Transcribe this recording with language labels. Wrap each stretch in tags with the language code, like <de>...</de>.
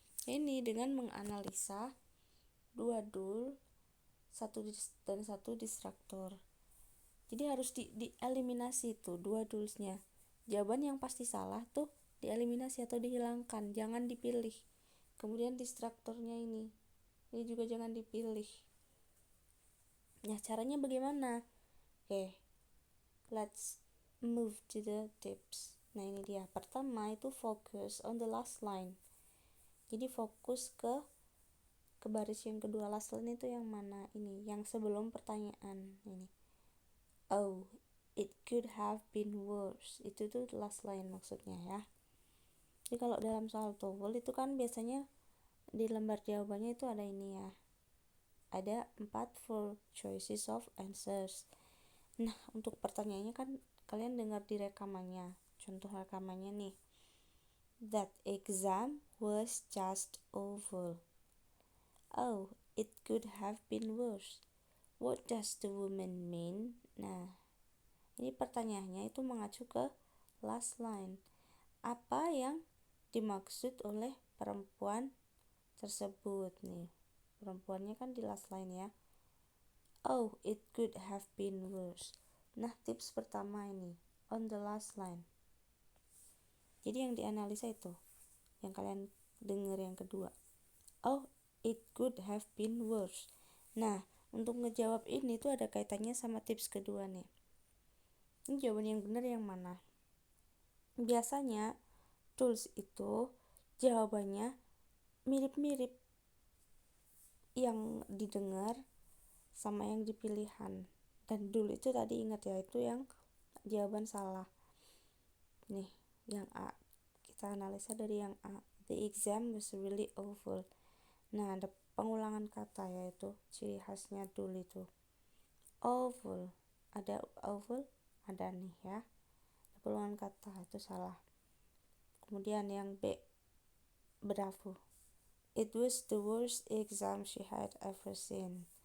<id>Ini dengan menganalisa 2 dull, 1 distraktor. Jadi harus dieliminasi tuh 2 dullsnya. Jawaban yang pasti salah tuh dieliminasi atau dihilangkan, jangan dipilih. Kemudian distraktornya ini juga jangan dipilih. Nah, caranya bagaimana?</id> <en>Oke, let's move to the tips.</en> <id>Nah, ini dia. Pertama itu</id> <en>focus on the last line.</en> <id>Jadi fokus ke baris yang kedua. Last line itu yang mana? Ini, yang sebelum pertanyaan ini.</id> <en>Oh, it could have been worse.</en> <id>Itu tuh last line maksudnya ya. Jadi kalau dalam soal TOEFL itu kan biasanya di lembar jawabannya itu ada ini ya. Ada 4</id> <en>choices of answers.</en> <id>Nah, untuk pertanyaannya kan kalian dengar di rekamannya. Contoh rekamannya nih.</id> <en>That exam was just awful. Oh, it could have been worse. What does the woman mean?</en> <id>Nah, ini pertanyaannya itu mengacu ke last line. Apa yang dimaksud oleh perempuan tersebut nih? Perempuannya kan di last line ya.</id> <en>Oh, it could have been worse.</en> <id>Nah, tips pertama ini</id> <en>on the last line.</en> <id>Jadi yang dianalisa itu yang kalian dengar yang kedua.</id> <en>Oh, it could have been worse.</en> <id>Nah, untuk ngejawab ini tuh ada kaitannya sama tips kedua nih. Ini jawaban yang benar yang mana? Biasanya tools itu jawabannya mirip-mirip yang didengar sama yang dipilihan. Dan dulu itu tadi ingat ya, itu yang jawaban salah. Nih, yang A. Kita analisa dari yang A.</id> <en>The exam was really awful.</en> <id>Nah, ada pengulangan kata yaitu ciri khasnya dulu itu. Awful. Ada awful? Ada nih ya. Ada pengulangan kata, itu salah. Kemudian yang B. Bravo.</id> <en>It was the worst exam she had ever seen.</en>